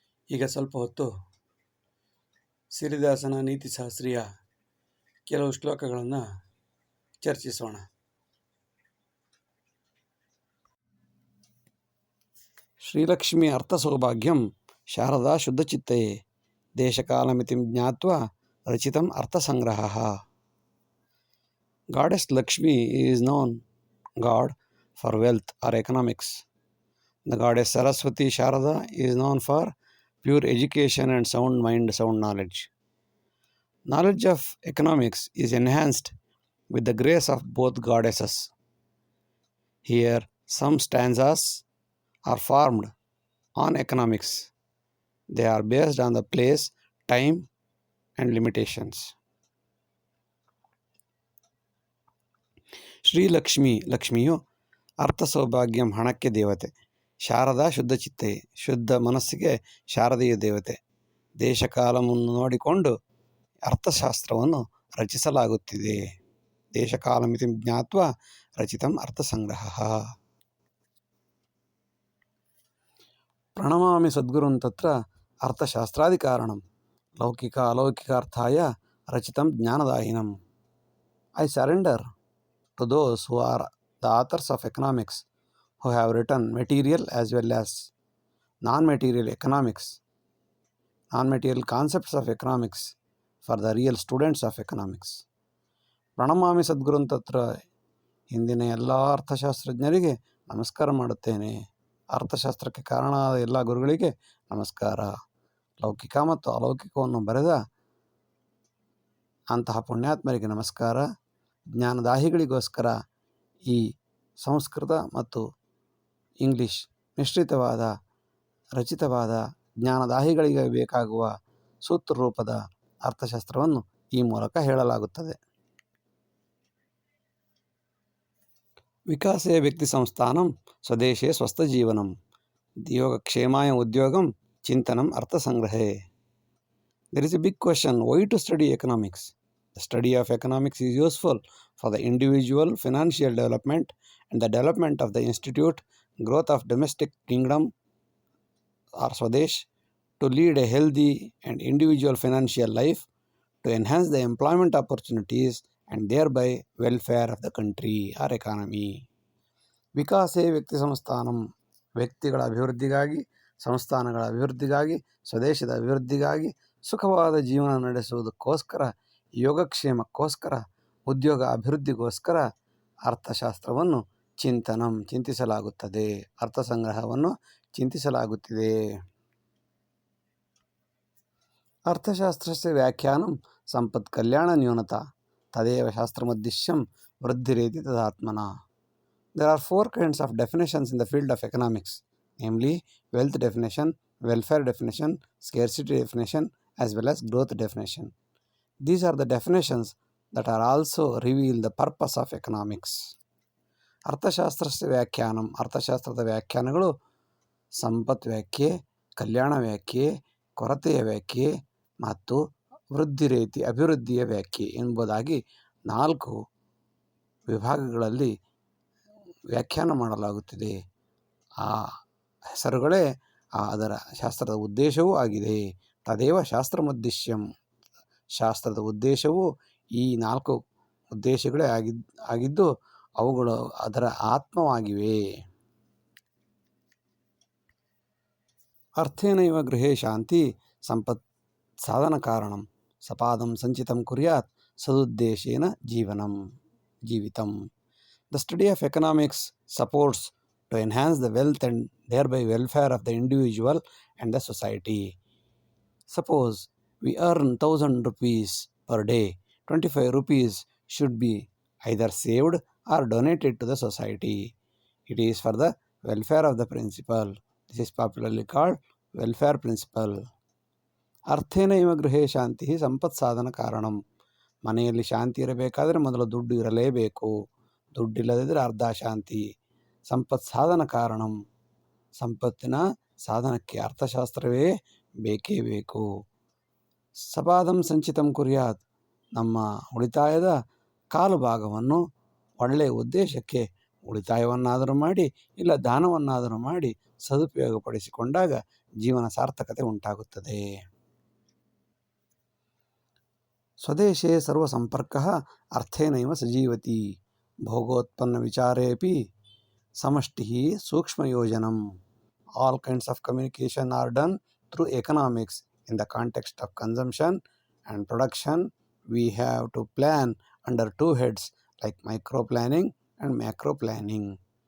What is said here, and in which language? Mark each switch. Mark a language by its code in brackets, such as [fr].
[kn] ಈಗ ಸ್ವಲ್ಪ ಹೊತ್ತು ಸಿರಿದಾಸನ ನೀತಿಶಾಸ್ತ್ರೀಯ ಕೆಲವು ಶ್ಲೋಕಗಳನ್ನು ಚರ್ಚಿಸೋಣ. [sa] Srilakshmi ಅರ್ಥಸೌಭಾಗ್ಯಂ Sharada ಶುದ್ಧಚಿತ್ತಯೇ ದೇಶಕಾಲಮಿತಿಂ ಜ್ಞಾತ್ವಾ ರಚಿತಂ ಅರ್ಥಸಂಗ್ರಹಃ. [en] Goddess Lakshmi is known God for wealth or economics. The goddess Saraswati Sharada is known for pure education and sound mind, sound knowledge. Knowledge of economics is enhanced with the grace of both goddesses. Here, some stanzas are formed on economics. They are based on the place, time, and limitations. [kn] Shri Lakshmi, ಲಕ್ಷ್ಮಿಯು [sa] ಅರ್ಥ ಸೌಭಾಗ್ಯಂ [kn] ಹಣಕ್ಕೆ ದೇವತೆ, [sa] ಶಾರದಾ ಶುದ್ಧಚಿತ್ತೆ [kn] ಶುದ್ಧ ಮನಸ್ಸಿಗೆ ಶಾರದೀಯ ದೇವತೆ. ದೇಶಕಾಲವನ್ನು ನೋಡಿಕೊಂಡು ಅರ್ಥಶಾಸ್ತ್ರವನ್ನು ರಚಿಸಲಾಗುತ್ತಿದೆ. [sa] ದೇಶಕಾಲಮಿತಿ ಜ್ಞಾತ್ವಾ ರಚಿತಂ ಅರ್ಥಸಂಗ್ರಹ. ಪ್ರಣಮಾಮಿ ಸದ್ಗುರುನ್ ತತ್ರ ಅರ್ಥಶಾಸ್ತ್ರಾದಿ ಕಾರಣಂ ಲೌಕಿಕ ಅಲೌಕಿಕಾರ್ಥಾಯ ರಚಿತಂ ಜ್ಞಾನದಾಯಿನಂ. [en] I surrender to those who are the authors of economics, who have written material as well as non-material economics, non-material concepts of economics for the real students of economics. [sa] ಪ್ರಣಮಾಮಿ ಸದ್ಗುರುನ್ ತತ್ರ, [kn] ಹಿಂದಿನ ಎಲ್ಲ ಅರ್ಥಶಾಸ್ತ್ರಜ್ಞರಿಗೆ ನಮಸ್ಕಾರ ಮಾಡುತ್ತೇನೆ. ಅರ್ಥಶಾಸ್ತ್ರಕ್ಕೆ ಕಾರಣವಾದ ಎಲ್ಲ ಗುರುಗಳಿಗೆ ನಮಸ್ಕಾರ. ಲೌಕಿಕ ಮತ್ತು ಅಲೌಕಿಕವನ್ನು ಬರೆದ ಅಂತಹ ಪುಣ್ಯಾತ್ಮರಿಗೆ ನಮಸ್ಕಾರ. ಜ್ಞಾನದಾಹಿಗಳಿಗೋಸ್ಕರ ಈ ಸಂಸ್ಕೃತ ಮತ್ತು ಇಂಗ್ಲಿಷ್ ಮಿಶ್ರಿತವಾದ ರಚಿತವಾದ ಜ್ಞಾನದಾಹಿಗಳಿಗೆ ಬೇಕಾಗುವ ಸೂತ್ರ ರೂಪದ ಅರ್ಥಶಾಸ್ತ್ರವನ್ನು ಈ ಮೂಲಕ ಹೇಳಲಾಗುತ್ತದೆ. [sa] ವಿಕಾಸೇ ವ್ಯಕ್ತಿ ಸಂಸ್ಥಾನಂ ಸ್ವದೇಶೇ ಸ್ವಸ್ಥಜೀವನಂ ಯೋಗಕ್ಷೇಮಾಯ ಉದ್ಯೋಗಂ ಚಿಂತನಂ ಅರ್ಥಸಂಗ್ರಹೇ. [en] There is a big question, why to study economics? The study of economics is useful for the individual financial development and the development of the institute, growth of domestic kingdom or Swadesh, to lead a healthy and individual financial life, to enhance the employment opportunities and thereby welfare of the country or economy. [sa] ವಿಕಾಸೇ ವ್ಯಕ್ತಿ ಸಂಸ್ಥಾನಂ, [kn] ವ್ಯಕ್ತಿಗಳ ಅಭಿವೃದ್ಧಿಗಾಗಿ, ಸಂಸ್ಥಾನಗಳ ಅಭಿವೃದ್ಧಿಗಾಗಿ, ಸ್ವದೇಶದ ಅಭಿವೃದ್ಧಿಗಾಗಿ, ಸುಖವಾದ ಜೀವನ ನಡೆಸುವುದಕ್ಕೋಸ್ಕರ, ಯೋಗಕ್ಷೇಮಕ್ಕೋಸ್ಕರ, ಉದ್ಯೋಗ ಅಭಿವೃದ್ಧಿಗೋಸ್ಕರ ಅರ್ಥಶಾಸ್ತ್ರವನ್ನು ಚಿಂತಿಸಲಾಗುತ್ತದೆ, ಅರ್ಥಸಂಗ್ರಹವನ್ನು ಚಿಂತಿಸಲಾಗುತ್ತಿದೆ. [sa] ಅರ್ಥಶಾಸ್ತ್ರಸ್ಯ ವ್ಯಾಖ್ಯಾನಂ ಸಂಪತ್ ಕಲ್ಯಾಣ ನ್ಯೂನತಾ ತದೇವ ಶಾಸ್ತ್ರಮುದ್ದೇಶ್ಯಂ ವೃದ್ಧಿರೇತಿ ತದಾತ್ಮನಃ. [en] There are 4 kinds of definitions in the field of economics, namely wealth definition, welfare definition, scarcity definition, as well as growth definition. These are the definitions that are also reveal the purpose of economics. [sa] ಅರ್ಥಶಾಸ್ತ್ರಸ್ಯ ವ್ಯಾಖ್ಯಾನಂ, [kn] ಅರ್ಥಶಾಸ್ತ್ರದ ವ್ಯಾಖ್ಯಾನಗಳು ಸಂಪತ್ ವ್ಯಾಖ್ಯೆ, ಕಲ್ಯಾಣ ವ್ಯಾಖ್ಯೆ, ಕೊರತೆಯ ವ್ಯಾಖ್ಯೆ ಮತ್ತು ವೃದ್ಧಿ ರೀತಿ ಅಭಿವೃದ್ಧಿಯ ವ್ಯಾಖ್ಯೆ ಎಂಬುದಾಗಿ 4 ವಿಭಾಗಗಳಲ್ಲಿ ವ್ಯಾಖ್ಯಾನ ಮಾಡಲಾಗುತ್ತಿದೆ. ಆ ಹೆಸರುಗಳೇ ಅದರ ಶಾಸ್ತ್ರದ ಉದ್ದೇಶವೂ ಆಗಿದೆ. [sa] ತದೇವ ಶಾಸ್ತ್ರಮುದ್ದೇಶ್ಯಂ, [kn] ಶಾಸ್ತ್ರದ ಉದ್ದೇಶವು ಈ 4 ಉದ್ದೇಶಗಳೇ ಆಗಿದ್ದು ಅವುಗಳು ಅದರ ಆತ್ಮವಾಗಿವೆ. [sa] ಅರ್ಥೇನೈವ ಗೃಹೇ ಶಾಂತಿ ಸಂಪತ್ ಸಾಧನ ಕಾರಣಂ ಸಪಾದಂ ಸಂಚಿತಂ ಕುರ್ಯಾತ್ ಸದುದ್ದೇಶೇನ ಜೀವಿತಂ. [en] The study of economics supports to enhance the wealth and thereby welfare of the individual and the society. Suppose we earn 1000 rupees per day, 25 rupees should be either saved or donated to the society. It is for the welfare of the principal. This is popularly called welfare principle. [sa] ಅರ್ಥೇನ ಇವ ಗೃಹೇ ಶಾಂತಿ ಸಂಪತ್ ಸಾಧನ ಕಾರಣಂ. [kn] ಮನೆಯಲ್ಲಿ ಶಾಂತಿ ಇರಬೇಕಾದರೆ ಮೊದಲು ದುಡ್ಡು ಇರಲೇಬೇಕು. ದುಡ್ಡಿಲ್ಲದಿದ್ದರೆ ಅರ್ಧ ಶಾಂತಿ. [sa] ಸಂಪತ್ ಸಾಧನ ಕಾರಣಂ, [kn] ಸಂಪತ್ತಿನ ಸಾಧನಕ್ಕೆ ಅರ್ಥಶಾಸ್ತ್ರವೇ ಬೇಕೇ ಬೇಕು. [sa] ಸಪಾದಂ ಸಂಚಿತಂ ಕುರ್ಯಾತ್, [kn] ನಮ್ಮ ಉಳಿತಾಯದ ಕಾಲು ಭಾಗವನ್ನು ಒಳ್ಳೆಯ ಉದ್ದೇಶಕ್ಕೆ ಉಳಿತಾಯವನ್ನಾದರೂ ಮಾಡಿ ಇಲ್ಲ ದಾನವನ್ನಾದರೂ ಮಾಡಿ ಸದುಪಯೋಗಪಡಿಸಿಕೊಂಡಾಗ ಜೀವನ ಸಾರ್ಥಕತೆ ಉಂಟಾಗುತ್ತದೆ. [sa] ಸ್ವದೇಶೇ ಸರ್ವಸಂಪರ್ಕಃ ಅರ್ಥೇನೈವ ಸಜೀವತಿ ಭೋಗೋತ್ಪನ್ನ ವಿಚಾರೇಪಿ ಸಮಷ್ಟಿಃ ಸೂಕ್ಷ್ಮಯೋಜನಂ. [en] All kinds of communication are done through economics. In the context of consumption and production, we have to plan under two heads like micro planning and macro planning.